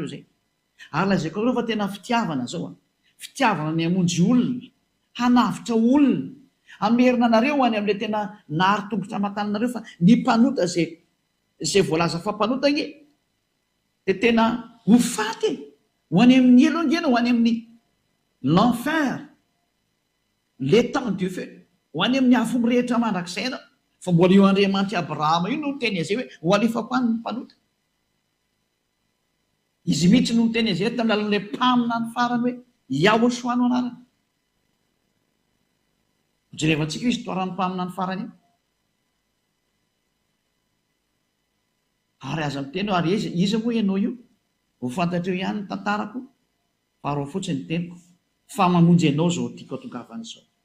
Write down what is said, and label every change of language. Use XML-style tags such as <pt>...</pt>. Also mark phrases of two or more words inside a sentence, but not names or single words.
<mg>zay ary lazaiko areo fa tena fitiavana zao a fitiavana ny hamonjy olona hanavitra olona amerina anareo ho any amin'ilay tena nahary tongotra aman-tananareo fa ny mpanota zay voalaza fa mpanota nge dia tena ho faty ho any amin'ny elongena ho any amin'ny</mg> <fr>l'enfer l'étang du feu</fr> <mg>ho any amin'ny afo mirehitra mandrakizay fa mbola io Andriamanitra Abrahama io no teny azay hoe ho alefako any ny mpanota izy mihitsy no teny azay tamin'ny alalan'ilay mpamina ny farany hoe Yahoshua no anarany jerevantsika io histoiran'ny mpamina ny farany io ary aza miteny ary izy moa ianao io ho fantatreo ihany ny tantarako faharoa fotsiny teniko fa mamonjy ianao zao tiako atongavana izao</mg>